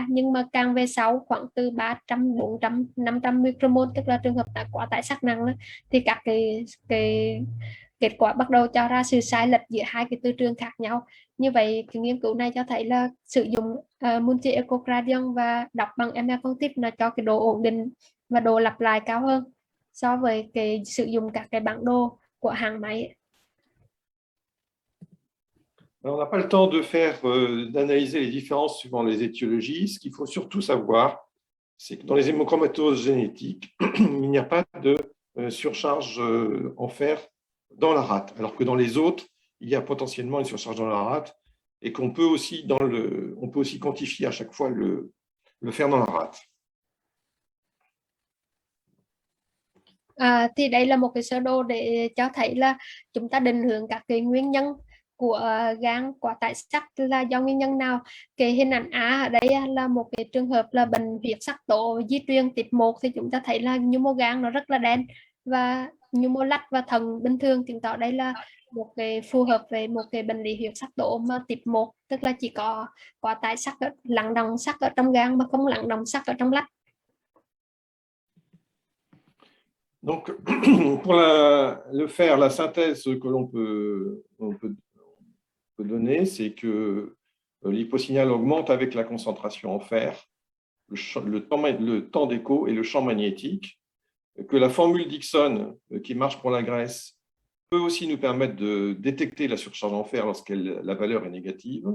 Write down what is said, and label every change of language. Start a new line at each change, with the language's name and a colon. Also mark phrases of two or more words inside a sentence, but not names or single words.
Vietnamese: Nhưng mà càng về sau khoảng từ 300, 400, 500 micromol, tức là trường hợp quá tải sắc nặng đó, thì các cái kết quả bắt đầu cho ra sự sai lệch giữa hai cái từ trường khác nhau. Như vậy cái nghiên cứu này cho thấy là sử dụng
English: multi echocardiogram
Vietnamese: và đọc bằng MR Cognitive nó cho cái độ ổn định và độ lặp lại cao hơn so với cái sử dụng các cái bản đồ của hãng máy.
French: Alors, on n'a pas le temps de faire d'analyser les différences suivant les étiologies. Ce qu'il faut surtout savoir, c'est que dans les hémochromatoses génétiques, il n'y a pas de surcharge en fer dans la rate, alors que dans les autres, il y a potentiellement une surcharge dans la rate et qu'on peut aussi on peut aussi quantifier à chaque fois le fer dans la rate.
Vietnamese: Thì đây là một cái sơ đồ để cho thấy là chúng ta định hướng các cái nguyên nhân của gan quá tải sắt là do nguyên nhân nào. Cái hình ảnh A ở đây là một cái trường hợp là bệnh huyết sắc tố di truyền type 1 thì chúng ta thấy là nhu mô gan nó rất là đen và nhu mô lách và thận bình thường, chứng tỏ đây là một cái phù hợp với một cái bệnh lý huyết sắc tố mà type 1, tức là chỉ có quá tải sắt, lắng đọng sắt ở trong gan mà không lắng đọng sắt ở trong lách.
French: Donc, pour le fer, la synthèse que l'on peut donner, c'est que l'hyposignal augmente avec la concentration en fer, le temps d'écho et le champ magnétique, que la formule Dixon qui marche pour la graisse peut aussi nous permettre de détecter la surcharge en fer lorsque la valeur est négative.